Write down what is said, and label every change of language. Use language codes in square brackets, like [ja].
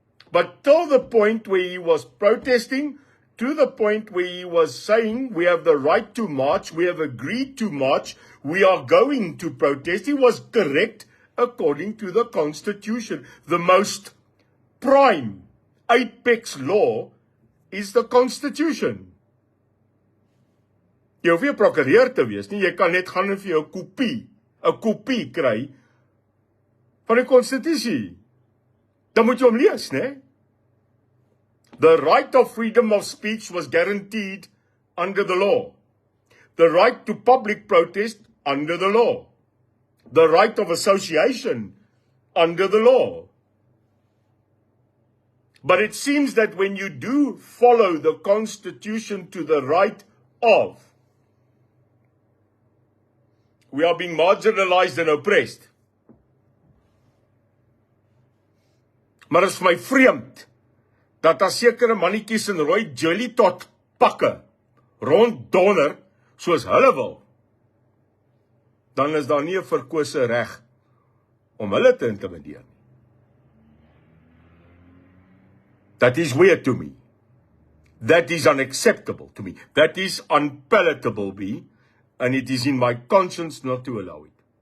[en] But till the point where he was protesting, to the point where he was saying, we have the right to march, we have agreed to march, we are going to protest, he was correct according to the Constitution. The most prime apex law is the Constitution. [af] Jy hoef nie 'n prokureur te wees nie, jy kan net gaan en vir jou 'n kopie kry van die Konstitusie. Dan moet jy hom lees, né? [en] The right of freedom of speech was guaranteed under the law. The right to public protest under the law. The right of association under the law. But it seems that when you do follow the Constitution to the right of, we are being marginalized and oppressed. [af] Maar is vir my vreemd dat daar sekere mannetjies in rooi jelly tot pakke ronddonder soos hulle wil. Dan is daar nie 'n verkose reg om hulle te intimideer nie. [en] That is weird to me. That is unacceptable to me. That is unpalatable to me. And it is in my conscience not to allow it.